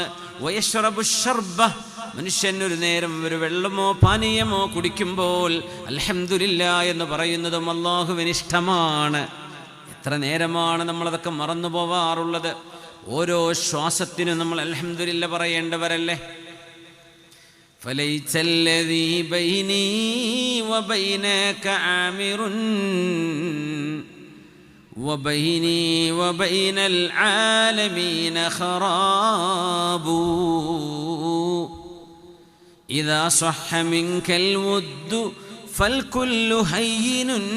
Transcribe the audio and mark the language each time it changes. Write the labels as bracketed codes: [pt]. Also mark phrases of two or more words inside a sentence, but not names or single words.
[ar] ويشرب شربة, [ml] മനുഷ്യൻ ഒരു നേരം ഒരു വെള്ളമോ പാനീയമോ കുടിക്കുമ്പോൾ അൽഹംദുലില്ലാ എന്ന് പറയുന്നതും അല്ലാഹുവിന് ഇഷ്ടമാണ്. എത്ര നേരമാണ് നമ്മളതൊക്കെ മറന്നു പോവാറുള്ളത്? ഓരോ ശ്വാസത്തിനും നമ്മൾ അൽഹംദുലില്ലാ പറയേണ്ടവരല്ലേ? [ar] فليس الذي بيني وبينك عامر وبيني وبين العالمين خراب إذا صح منك الود فالكل هين